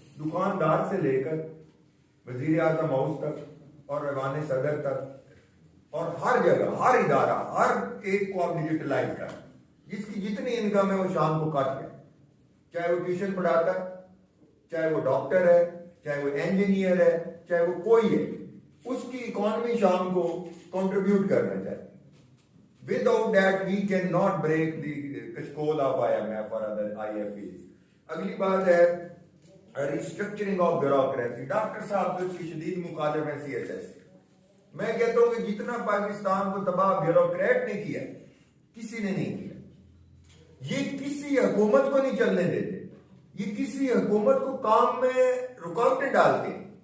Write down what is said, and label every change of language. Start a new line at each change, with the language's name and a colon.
Urdu: دکاندار سے لے کر وزیر اعظم ہاؤس تک اور ایوان صدر تک اور ہر جگہ, ہر ادارہ, ہر ایک کو آپ ڈیجیٹلائز کریں. جس کی جتنی انکم ہے وہ شام کو کٹ جائے, چاہے وہ ٹیوشن پڑھاتا ہے, چاہے وہ ڈاکٹر ہے, چاہے وہ انجینئر ہے, چاہے وہ کوئی ہے, اس کی اکانومی شام کو کنٹریبیوٹ کرنا چاہیے.
English: Without that we cannot break the کشکول of IMF or other IFEs.
Urdu: اگلی بات ہے ریسٹرکچرنگ آف بیوروکریسی. ڈاکٹر صاحب تو اس کی شدید مخالف ہے سی ایس ایس. میں کہتا ہوں کہ جتنا پاکستان کو تباہ بیوروکریٹ نے کیا, کسی نے نہیں کیا. یہ کسی حکومت کو نہیں چلنے دیتے, یہ کسی حکومت کو کام میں رکاوٹیں ڈالتے ہیں.